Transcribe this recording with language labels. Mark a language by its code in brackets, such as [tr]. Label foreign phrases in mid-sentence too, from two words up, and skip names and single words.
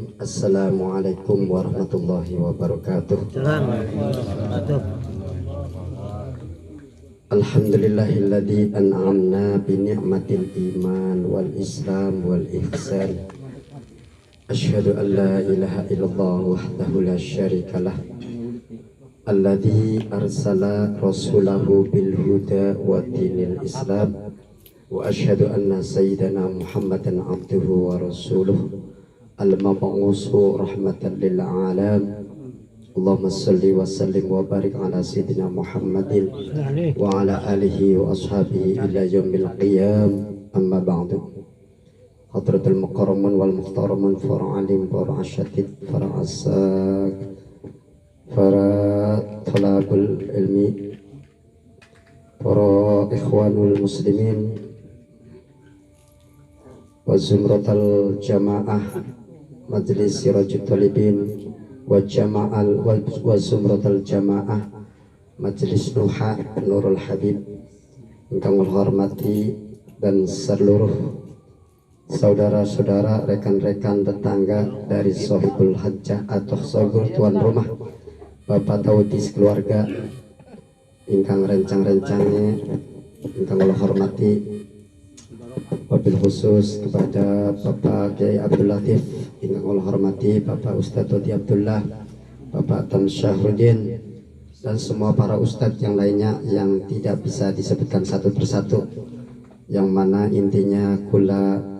[ar] السلام عليكم ورحمة الله وبركاته. الحمد لله الذي أنعمنا بنعمة الإيمان والإسلام والإحسان. أشهد أن لا إله إلا الله وحده لا شريك له. الذي أرسل رسوله بالهدى ودين الإسلام. وأشهد أن سيدنا محمدا عبده ورسوله المبعوث رحمة للعالمين. اللهم صل وسلم وبارك على سيدنا محمد وعلى آله وأصحابه إلى يوم القيام. أما بعد. حضرة المكرمون والمحترمون، para عالم، para أساتيذ، para asak، para طلاب العلم، para الإخوان المسلمين وزمرة الجماعة مجلس سراج الطالبين وجماعة و زمرة الجماعة [id] majlis nuha nurul habib [jv] ingkang hormati [id] dan seluruh saudara-saudara, rekan-rekan, tetangga dari [ar] صاحب الحاجة [id] atau Sohibul tuan rumah, [jv] Bapak Taudi sekeluarga ingkang rencang-rencangnya ingkang hormati. [ar] وبالخصوص [id] kepada Bapak Kiai Abdul Latif yang Allah hormati, Bapak Ustadz Todi Abdullah, Bapak Tan Syahruddin, dan semua para ustadz yang lainnya yang tidak bisa disebutkan satu persatu, yang mana intinya kula